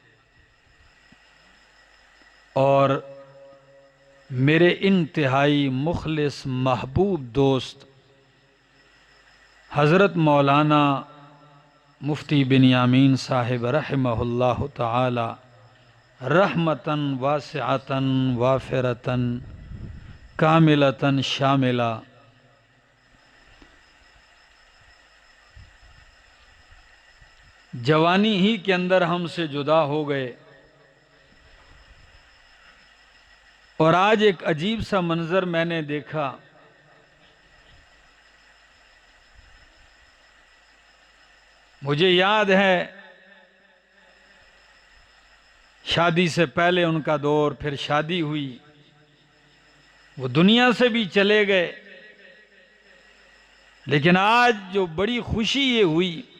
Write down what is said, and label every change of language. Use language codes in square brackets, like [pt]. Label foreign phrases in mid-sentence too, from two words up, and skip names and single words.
[ur] اور میرے انتہائی مخلص محبوب دوست حضرت مولانا مفتی بنیامین صاحب [ar] رحمہ اللہ تعالی رحمتاً واسعتاً وافرتاً کاملتاً شاملہ [ur] جوانی ہی کے اندر ہم سے جدا ہو گئے، اور آج ایک عجیب سا منظر میں نے دیکھا۔ مجھے یاد ہے شادی سے پہلے ان کا دور، پھر شادی ہوئی، وہ دنیا سے بھی چلے گئے، لیکن آج جو بڑی خوشی یہ ہوئی